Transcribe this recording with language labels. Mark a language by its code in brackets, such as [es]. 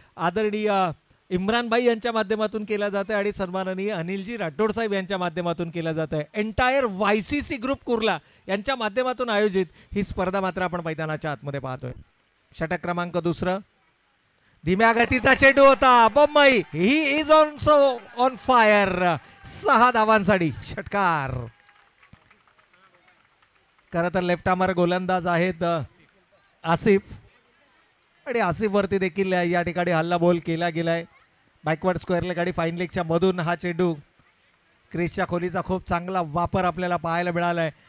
[mr] आदरणीय इम्रान भाई यांच्या माध्यमातून केलं जातं आहे आणि सन्माननीय अनिलजी राठोड साहेब यांच्या माध्यमातून केलं जातं आहे. एंटायर YCC ग्रुप कुर्ला यांच्या माध्यमातून आयोजित ही स्पर्धा मात्र आपण मैदानाच्या आतमध्ये पाहतोय. षटक क्रमांक 2. धीम्या गतीचा चेंडू होता. [en] बम्मई he is also on fire. [mr] 6 धावांसाठी षटकार. खरं तर लेफ्ट आर्मर गोलंदाज आहेत आसिफ आणि आसिफ वरती देखील या ठिकाणी हल्ला बोल केला गेलाय. बॅकवर्ड स्क्वेअर लेग आणि फाईन लेगच्या मधून हा चेंडू क्रीजच्या खोलीचा खूप चांगला वापर आपल्याला पाहायला मिळाला आहे.